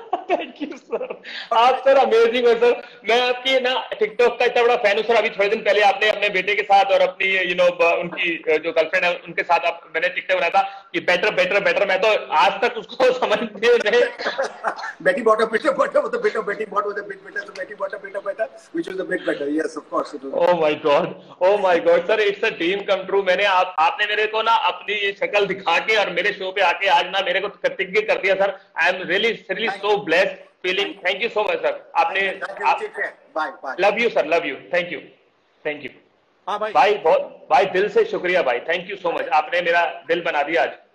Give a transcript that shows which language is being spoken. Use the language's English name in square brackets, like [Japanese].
[Hindi] Thank you sir, आप sir amazing हो sir. मैं आपकी ना टिकटॉक का इतना बड़ा फैन हूँ सर। अभी थोड़े दिन पहले आपने अपने बेटे के साथ और अपनी उनकी जो गर्लफ्रेंड है उनके साथ मैंने टिकटॉक बनाया था कि बेटर बेटर बेटर। मैं तो आज तक उसको समझते नहीं। [English] Betty bought a bit with a bit of Betty bought with a bit better, so Betty bought a bit of better, which was a bit better. Yes, of course it was. Oh my God, sir, it's a dream come true। [Hindi] मैंने आपने मेरे को ना अपनी ये शक्ल दिखा के और मेरे शो पे आके आज ना मेरे को कृतज्ञ कर दिया sir. [English] I am really so blessed feeling। Thank you so much sir. आपने bye love you sir, love you, thank you. [Hindi] हाँ भाई दिल से शुक्रिया भाई, [English] Thank you so much. [Hindi] आपने मेरा दिल बना दिया आज।